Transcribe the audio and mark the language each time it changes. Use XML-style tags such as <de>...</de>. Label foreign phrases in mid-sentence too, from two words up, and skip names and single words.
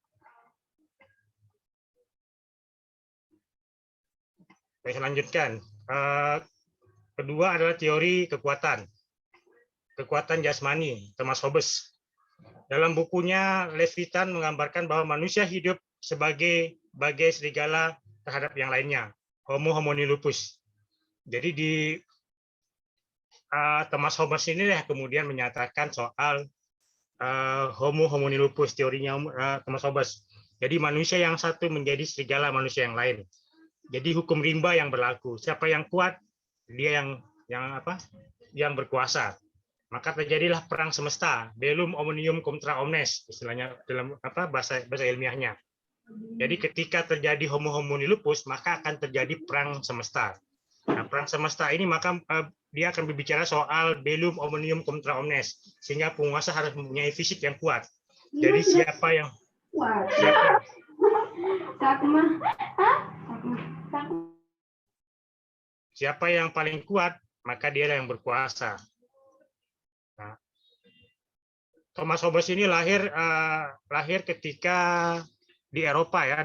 <id>Saya lanjutkan. Kedua adalah teori kekuatan jasmani, Thomas Hobbes. Dalam bukunya, Leviathan menggambarkan bahwa manusia hidup sebagai serigala terhadap yang lainnya,</id> <la>Homo homini lupus.</la> <id>Jadi di Thomas Hobbes ini kemudian menyatakan soal</id> <la>Homo homini lupus,</la> <id>teorinya Thomas Hobbes. Jadi manusia yang satu menjadi serigala manusia yang lain. Jadi hukum rimba yang berlaku. Siapa yang kuat, dia yang berkuasa. maka terjadilah perang semesta,</id> <la>bellum omnium contra omnes,</la> <id>istilahnya dalam bahasa ilmiahnya. Jadi ketika terjadi</id> <la>homo homini lupus,</la> <id>maka akan terjadi perang semesta. Nah, perang semesta ini maka dia akan berbicara soal</id> <la>bellum omnium contra omnes,</la> <id>sehingga penguasa harus mempunyai fisik yang kuat. Jadi siapa yang paling kuat, maka dia yang berkuasa. Nah, Thomas Hobbes ini lahir ketika di Eropa ya.</id>